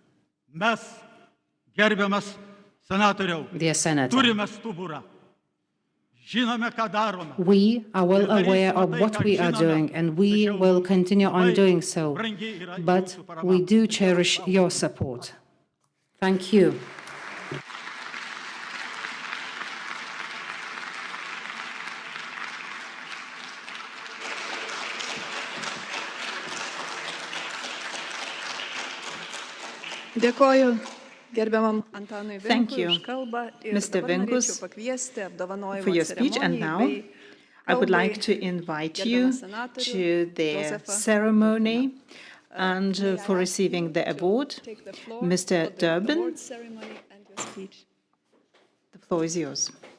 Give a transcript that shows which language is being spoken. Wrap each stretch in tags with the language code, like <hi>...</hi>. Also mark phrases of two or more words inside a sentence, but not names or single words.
<en>Dear Senator, we are well aware of what we are doing, and we will continue on doing so. But we do cherish your support. Thank you.</en> <lt>Dėkoju gerbiamam Antanui</lt> <en>Thank</en> <lt>Vinkui</lt> <en>you,</en> <lt>už kalbą ir</lt> <en>Mr.</en> <lt>dabar</lt> <en>Vinkus,</en> <lt>norėčiau pakviesti apdovanojimo</lt> <en>for your speech. And now</en> <lt>ceremonijai</lt> <en>I would like to</en> <lt>bei</lt> <en>invite you</en> <lt>gerbiamą</lt> <en>to</en> <lt>senatorių</lt> <en>the</en> <lt>Josefą</lt> <en>ceremony and for receiving the award. take the floor Mr. for the Durbin, award ceremony and your speech. the floor is yours.</en>